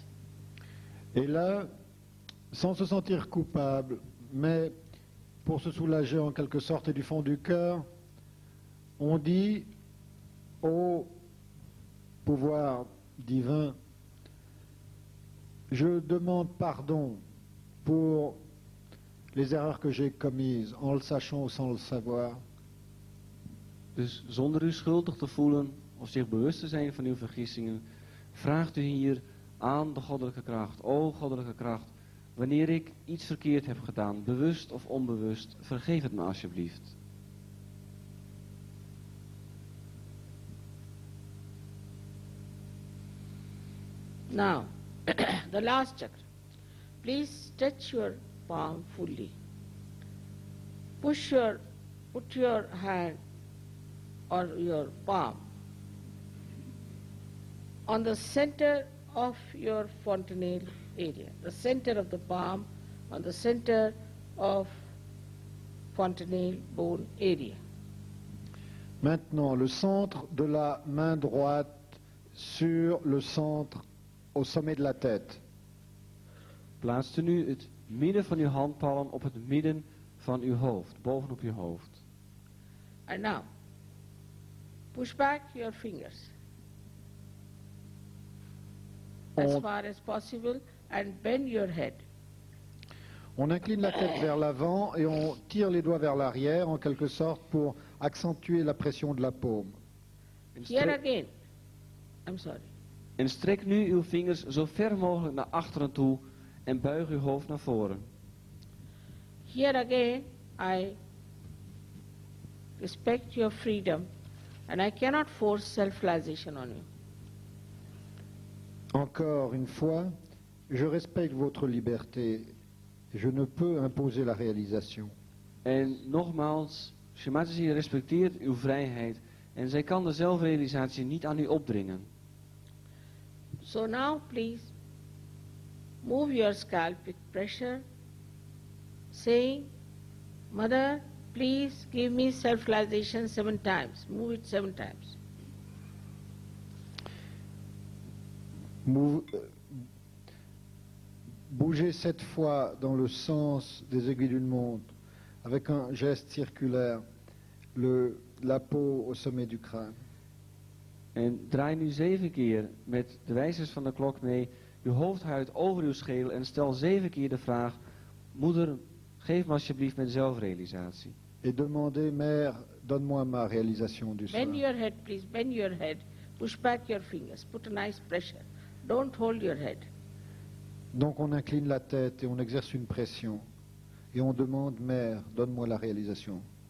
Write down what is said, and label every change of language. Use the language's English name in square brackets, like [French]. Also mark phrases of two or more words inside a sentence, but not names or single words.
[French] Et là, sans se sentir coupable, mais pour se soulager en quelque sorte et du fond du cœur, on dit au pouvoir divin, je demande pardon pour les erreurs que j'ai commises, en le sachant ou sans le savoir. [Dutch] Dus zonder u schuldig te voelen of zich bewust te zijn van uw vergissingen, vraagt u hier aan de goddelijke kracht. O goddelijke kracht, wanneer ik iets verkeerd heb gedaan, bewust of onbewust, vergeef het me alsjeblieft. [English] Now, the last chakra. Please stretch your palm fully. Put your hand or your palm on the center of your fontanelle area. The center of the palm on the center of fontanelle bone area. [French] Maintenant, le centre de la main droite sur le centre au sommet de la tête. [Dutch] Plaatst u nu het midden van uw handpalm op het midden van uw hoofd, bovenop uw hoofd. [English] And now, push back your fingers as far as possible and bend your head. [French] On incline la tête vers l'avant et on tire les doigts vers l'arrière en quelque sorte pour accentuer la pression de la paume. [English] Here again, I'm sorry. [Dutch] En strek nu uw vingers zo ver mogelijk naar achteren toe en buig uw hoofd naar voren. [English] Here again, I respect your freedom and I cannot force self-realization on you. [French] Encore une fois, je respecte votre liberté. Je ne peux imposer la réalisation. [Dutch] En nogmaals, Shri respecteert uw vrijheid en zij kan de zelfrealisatie niet aan u opdringen. [English] So now please move your scalp with pressure, saying, Mother, please give me self-realization 7 times. Move it 7 times. [French] Bougez 7 fois dans le sens des aiguilles d'une montre, avec un geste circulaire, la peau au sommet du crâne. [Dutch] En draai nu 7 keer met de wijzers van de klok mee uw hoofdhuid over uw schedel en stel 7 keer de vraag: Moeder, geef me alsjeblieft mijn zelfrealisatie. [French] Et demandez, Mère, donne-moi ma réalisation du soir. [English] Bend your head, please. Bend your head. Push back your fingers. Put a nice pressure. Don't hold your head. [French] Donc on incline la tête et on exerce une pression. Et on demande, Mère, donne-moi la réalisation.